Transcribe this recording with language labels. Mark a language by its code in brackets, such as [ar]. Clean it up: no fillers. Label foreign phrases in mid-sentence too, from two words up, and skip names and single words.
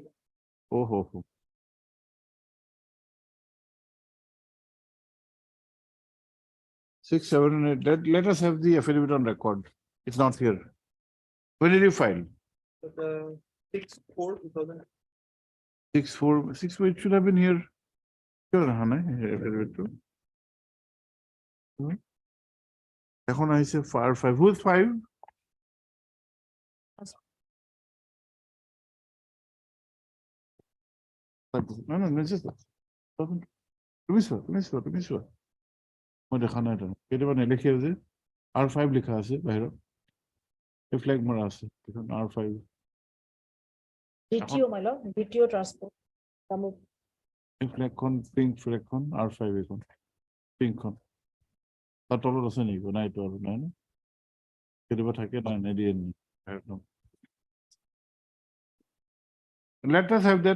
[en] Oh, ho, ho. 6, 7, and 8. Let us have the affidavit on record. It's not here. When did you file? The 6, 4, 2000. 6, 4, 6, 4, it should have been here. Sure, affidavit too. [as] এখন আইছে R5. [en] Who's 5? No, just [as] তুমি চোৱা মই দেখা নাই তাত কেতিয়াবা নেলিখে যে R5 লিখা আছে বাহিৰত এই ফ্লেগ মৰা আছে এখন R5 [en] DTO, my lord, DTO transport. [as] এই ফ্লেগখন পিংক ফ্লেগখন R5 এখন পিংকখন তাৰ তলত আছে নেকি নাই এইটো আৰু নাই ন কেতিয়াবা থাকে নাই নিদিয়ে নি [en] let us have that.